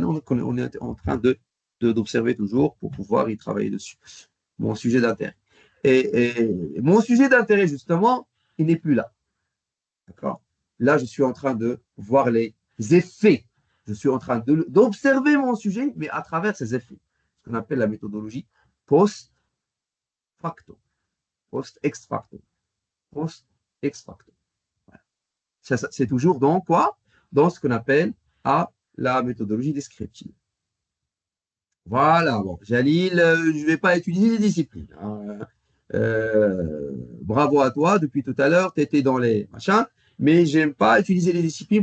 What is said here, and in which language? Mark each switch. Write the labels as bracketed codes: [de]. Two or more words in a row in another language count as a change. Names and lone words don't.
[fr] On est en train d'observer toujours pour pouvoir y travailler dessus. Mon sujet d'intérêt. Et mon sujet d'intérêt, justement, il n'est plus là. D'accord? Là, je suis en train de voir les effets. Je suis en train d'observer mon sujet, mais à travers ses effets. Ce qu'on appelle la méthodologie post-facto. Post-ex facto. Post-ex facto. Voilà. C'est toujours dans quoi? Dans ce qu'on appelle la méthodologie descriptive. Voilà, bon, Jalil, je ne vais pas utiliser les disciplines. Bravo à toi, depuis tout à l'heure, tu étais dans les machins, mais je n'aime pas utiliser les disciplines.